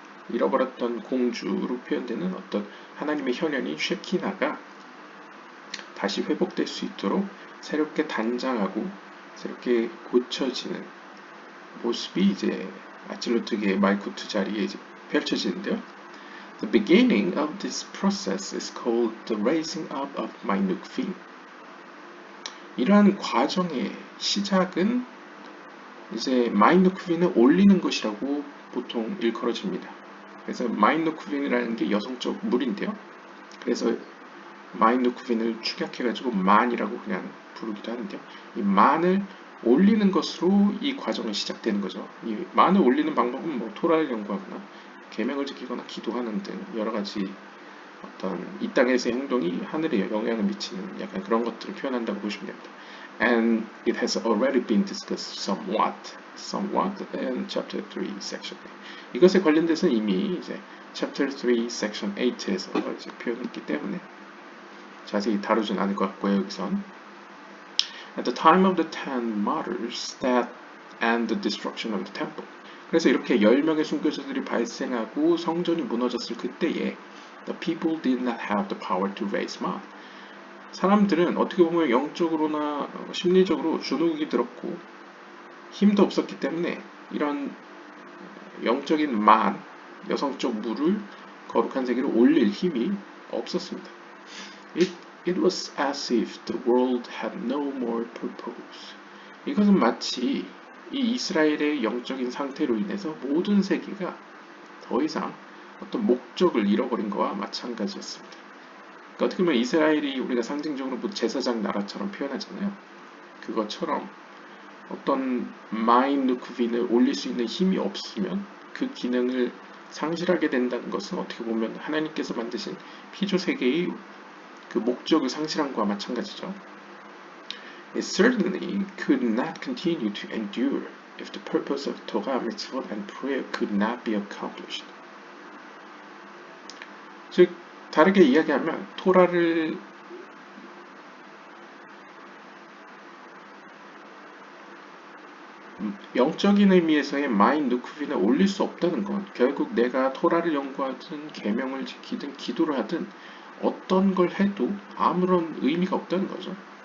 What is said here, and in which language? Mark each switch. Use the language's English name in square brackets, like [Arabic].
[Korean] 잃어버렸던 공주로 표현되는 어떤 하나님의 현현인 쉐키나가 다시 회복될 수 있도록 새롭게 단장하고 새롭게 고쳐지는 모습이 이제 아찔루트계의 말쿠트 자리에 이제 펼쳐지는데요. [English] The beginning of this process is called the raising up of 마인누크핀. [Korean] 이러한 과정의 시작은 이제 마인누크핀을 올리는 것이라고 보통 일컬어집니다. 그래서 마인누크핀이라는 게 여성적 물인데요. 그래서 마인누크핀을 축약해가지고 만이라고 그냥 부르기도 하는데요. 이 만을 올리는 것으로 이 과정이 시작되는 거죠. 이 만을 올리는 방법은 뭐 토라를 연구하거나 계명을 지키거나 기도하는 등 여러 가지 어떤 이 땅에서의 행동이 하늘에 영향을 미치는 약간 그런 것들을 표현한다고 보시면 됩니다. [English] And it has already been discussed somewhat in chapter 3 section 8. [Korean] 이것에 관련돼서는 이미 이제 [English] chapter 3 section 8 [Korean] 에서 이제 표현했기 때문에 자세히 다루진 않을 것 같고요. 여기선 [English] at the time of the 10 martyrs that and the destruction of the temple. [Korean] 그래서 이렇게 10명의 순교자들이 발생하고 성전이 무너졌을 그때에 [English] the people did not have the power to raise man. [Korean] 사람들은 어떻게 보면 영적으로나 심리적으로 주눅이 들었고 힘도 없었기 때문에 이런 영적인 만, 여성적 물을 거룩한 세계로 올릴 힘이 없었습니다. [English] It was as if the world had no more purpose. [Korean] 이것은 마치 이 이스라엘의 영적인 상태로 인해서 모든 세계가 더 이상 어떤 목적을 잃어버린 것과 마찬가지였습니다. 그러니까 어떻게 보면 이스라엘이 우리가 상징적으로 제사장 나라처럼 표현하잖아요. 그것처럼 어떤 마인 누크빈을 올릴 수 있는 힘이 없으면 그 기능을 상실하게 된다는 것은 어떻게 보면 하나님께서 만드신 피조 세계의 그 목적을 상실한 것과 마찬가지죠. [English] It certainly could not continue to endure if the purpose of Torah, mitzvot, and prayer could not be accomplished. [Korean] 즉, 다르게 이야기하면 토라를 영적인 의미에서의 마인 누크빈을 올릴 수 없다는 건 결국 내가 토라를 연구하든 계명을 지키든 기도를 하든 어떤 걸 해도 아무런 의미가 없다는 거죠.